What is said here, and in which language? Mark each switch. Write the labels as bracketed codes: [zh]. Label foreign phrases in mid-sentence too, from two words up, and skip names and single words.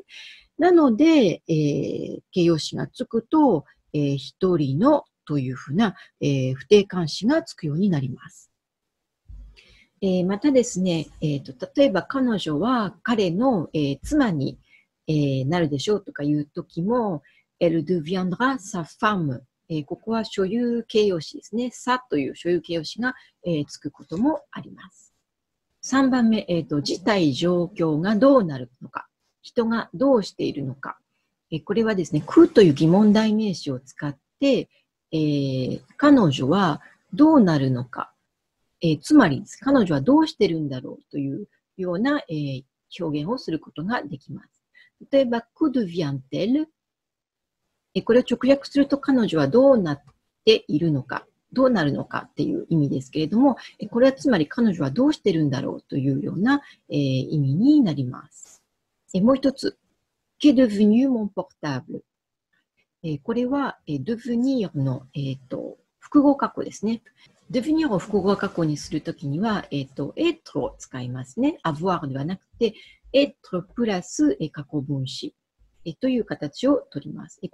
[ja] なので、形容詞がつくと、一人のというふうな、不定冠詞がつくようになります。またですね、例えば彼女は彼の、妻に、なるでしょうとかいうときも、 [fr] elle deviendra sa femme。 [ja] ここは所有形容詞ですね。さという所有形容詞が、つくこともあります。3番目、事態状況がどうなるのか。人がどうしているのか。これはですね、くという疑問代名詞を使って、彼女はどうなるのか。つまり、彼女はどうしてるんだろうというような、表現をすることができます。 [fr] 例えば、que devient-elle？ [ja] これを直訳すると彼女はどうなっているのか、どうなるのかっていう意味ですけれども、これはつまり彼女はどうしてるんだろうというような、意味になります。 [fr] もう一つ、qu'est devenu mon portable？ [ja] これは、devenir の、複合過去ですね。devenir を複合過去にするときには、être を使いますね。avoir ではなくて、être プラス過去分詞という形をとります。